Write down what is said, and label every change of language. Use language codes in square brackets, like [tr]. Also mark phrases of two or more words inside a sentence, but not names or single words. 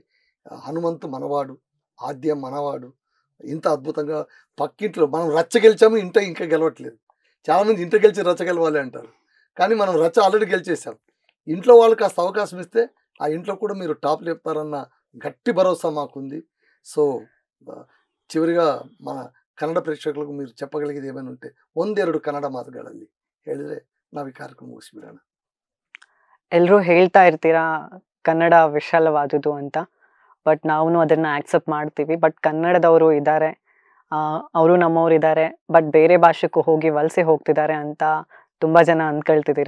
[te] హనుమంత్ మనవాడు, ఆద్య మనవాడు, ఇంత అద్భుతంగా పక్కింట్లో మనం రచ్చ గెలిచాము, ఇంకా గెలవట్లేదు. చాలామంది ఇంట గెలిచి రచ్చ గెలవాలి అంటారు, కానీ మనం రచ్చ ఆల్రెడీ గెలిచేసాం. ఇంట్లో వాళ్ళు కాస్త అవకాశం ఇస్తే ఆ ఇంట్లో కూడా మీరు టాప్ లేపుతారన్న గట్టి భరోసా మాకుంది. సో, చివరిగా మన [kn] ಕನ್ನಡ ಪ್ರೇಕ್ಷಕರಿಗೆ [te] మీరు చెప్పగలిగేది ఏమైనా ఉంటే [kn] ಒಂದೆರಡು ಕನ್ನಡ ಮಾತುಗಳಲ್ಲಿ ಹೇಳಿದ್ರೆ ನಾವು ಈ ಕಾರ್ಯಕ್ರಮ ಮುಗಿಸ್ಬಿಡೋಣ. ಎಲ್ಲರೂ ಹೇಳ್ತಾ ಇರ್ತೀರಾ ಕನ್ನಡ ವಿಶಾಲವಾದುದು ಅಂತ, ಬಟ್ ನಾವು ಅದನ್ನ ಆಕ್ಸೆಪ್ಟ್ ಮಾಡ್ತೀವಿ. ಬಟ್ ಕನ್ನಡದವರು ಇದ್ದಾರೆ, ಅವರು ನಮ್ಮವ್ರು ಇದ್ದಾರೆ, ಬಟ್ ಬೇರೆ ಭಾಷೆಗೂ ಹೋಗಿ ವಲಸೆ ಹೋಗ್ತಿದ್ದಾರೆ ಅಂತ ತುಂಬ ಜನ ಅಂದ್ಕೊಳ್ತಿದ್ದೀರಾ.